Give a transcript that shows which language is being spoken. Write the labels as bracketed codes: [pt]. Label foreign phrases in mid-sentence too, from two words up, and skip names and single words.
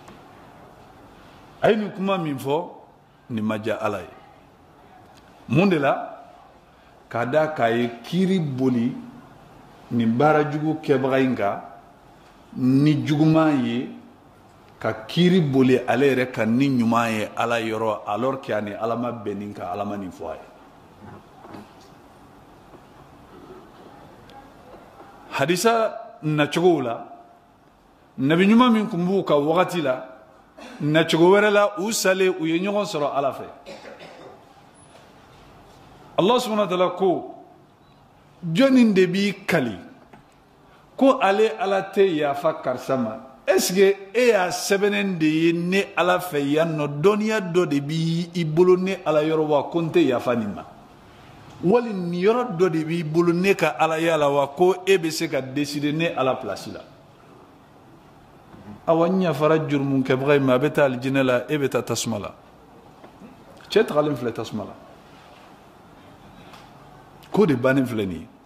[bm] a ye nin kuma min fɔ nin ma diya ala ye mun de la k'a da k'a ye kiiri boli nin baara jugu kɛbaga in kan ni juguman ye ka kiiri boli ale yɛrɛ kan ni ɲuman ye ala yɔrɔ [fr] alors que [bm] a ni ala ma bɛn nin kan ala ma nin fɔ a ye hadisa nacogow la nabi ɲuman min tun b'u ka wagati la nacogo wɛrɛ la u salen u ye ɲɔgɔn sɔrɔ ala fɛ [ar] الله سبحانه وتعالى [bm] ko jɔnni de b'i kali ko ale ala tɛ yafa karisa ma [fr] est-ce que [bm] e y'a sɛbɛnnen de ye ne ala fɛ yan nɔ dɔnniya dɔ de b'i bolo ne ala yɔrɔ wa ko n tɛ yafa nin ma wali nin yɔrɔ dɔ de b'i bolo ne ka ala ya la wa ko e bɛ se ka décider ne ala place la awa n yafara jurumu kɛbaga in ma a bɛ taa alijinɛ la e bɛ taa tasuma la cɛ tagalen filɛ tasuma la ko de bannen filɛ nin ye